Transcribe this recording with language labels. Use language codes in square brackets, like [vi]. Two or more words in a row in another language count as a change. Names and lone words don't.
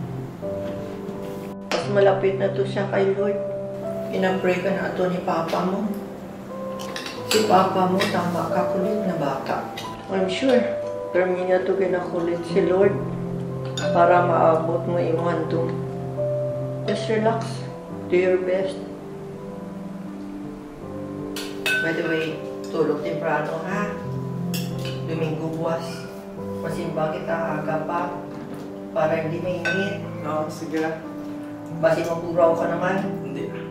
[tl] Mas malapit na to siya kay Lord. Pinapray ka na ito ni Papa mo. Si Papa mo, tama ka, kulit na bata. [en] I'm sure, [hil] permi na ito kinakulit si Lord para maabot mo yung handong. [en] Just relax, do your best. By the way, [hil] tulog temprano ha. Domingo buwas. Masimba kita aga pa para hindi mainit. Oo, sige lang. Basi maguraw ka naman. [tl] Hindi.